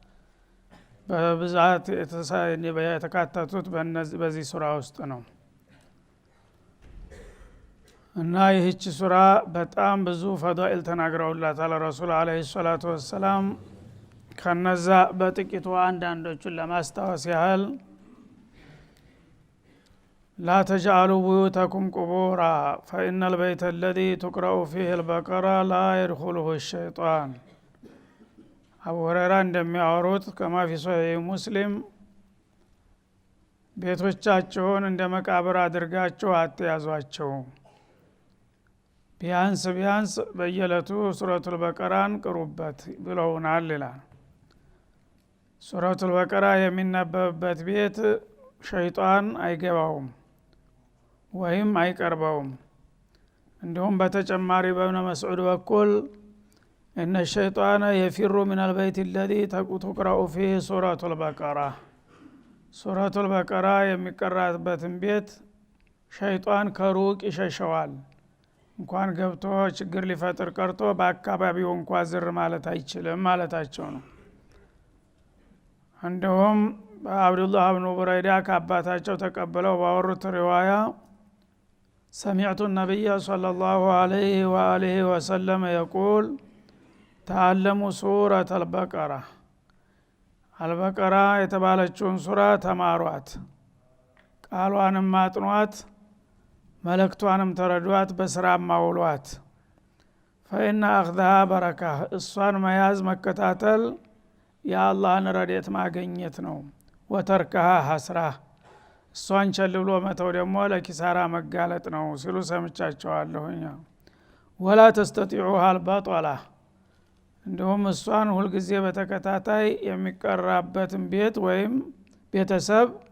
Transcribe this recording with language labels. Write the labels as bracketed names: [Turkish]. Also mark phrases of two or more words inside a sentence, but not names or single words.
[Amharic] በብዛት የተካተቱት በዚህ ሱራ ውስጥ ነው እና ይህች ሱራ በጣም ብዙ ፈዳኢል ተናግረውላታል [Arabic] رسول عليه الصلاة والسلام። [Amharic] ከነዛ በጥቂቱ አንዳንዶቹን ለማስታወስ ያህል [Arabic] لا تجعلوا بيوتكم قبورا فإن البيت الذي تقرأ فيه البقرة لا يدخله الشيطان. [Amharic] أبو هريرة እንደሚያወሩት [Arabic] كما في صحيح مسلم [Amharic] ቤቶቻችሁን እንደ መቃብር አድርጋችሁ አትያዟቸው፣ ቢያንስ በየለቱ ሱረቱል በቀራን ቅሩበት ብለውናል ይላል። ሱረቱል በቀራ የሚነበብበት ቤት ሸይጣን አይገባውም ወይም አይቀርበውም። እንዲሁም በተጨማሪ በእብነ መስዑድ በኩል [Arabic] إن الشيطان يفر من البيت الذي تقرأ فيه سورة البقرة [Amharic] ሱረቱል በቀራ የሚቀራበትን ቤት ሸይጣን ከሩቅ ይሸሸዋል። እንኳን ገብቶ ችግር ሊፈጥር ቀርቶ በአካባቢው እንኳን ዝር ማለት አይችልም ማለታቸው ነው። እንደውም አብዱላህ ኢብኑ ቡረይዳ ከአባታቸው ተቀበለው ባወሩት ሪዋያ [Arabic] سمعت النبي صلى الله عليه وآله وسلم يقول تعلموا سورة البقرة البقرة [Amharic] የተባለችውን ሱራ ተማሯት፣ ቃሏንም ማጥኗት፣ መልእክቷንም ተረዷት፣ በስራ ማውሏት። [Arabic] فإن أخذها بركة [Amharic] እሷን መያዝ መከታተል የአላህን ረድኤት ማግኘት ነው። [Arabic] وتركها حسرة [Amharic] እሷን ቸል ብሎ መተው ደግሞ ለኪሳራ መጋለጥ ነው ሲሉ ሰምቻቸዋለሁኝ። [Arabic] ولا تستطيعها البطلة [Amharic] እንደውም እሷን ሁልጊዜ በተከታታይ የሚቀራበትን ቤት ወይም ቤተሰብ